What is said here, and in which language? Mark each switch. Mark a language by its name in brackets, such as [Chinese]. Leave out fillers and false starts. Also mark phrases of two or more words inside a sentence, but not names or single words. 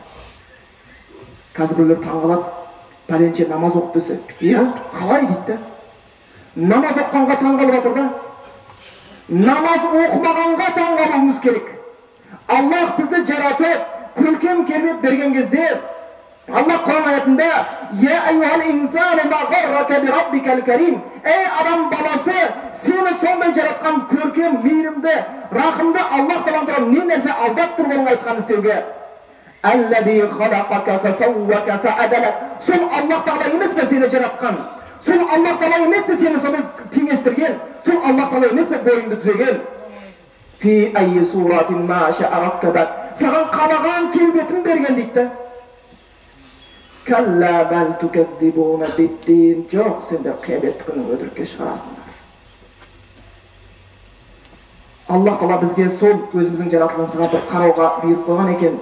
[Kazakh] Қазір біреулер таңғалады, пәленше намаз оқып десе, иә, қалай дейді. Намаз оққанға таңғалып жатыр да. Намаз оқымағанға таңғалуымыз керек. Аллах бізді жаратып, көркем келбет берген кезде Аллах Құран аятында [Arabic] يا أيها الإنسان ما غرك بربك الكريم. [Kazakh] Ей адам баласы, сені сондай жаратқан көркем, мейірімді, рақымды Аллах Тағала не нәрсе алдап тұр оның айтқан істеуге? [Arabic] الذي خلقك فسواك فعدلك. [Kazakh] Сол Аллах Тағала емес пе сені жаратқан? Сол Аллах Тағала емес пе сені сондай теңестірген? Сол Аллах Тағала емес пе бойыңды түзеген? [Arabic] في أي صورة ما شاء ركبك. [Kazakh] Саған қалаған келбетін берген дейді. [Arabic] كلا بل تكذبون بالدين. [Kazakh] Жоқ, сендер қиямет күнін өтірікке шығарасыңдар. Аллах Тағала бізге сол өзіміздің жаратылысымызға бір қарауға бұйырып қойған екен.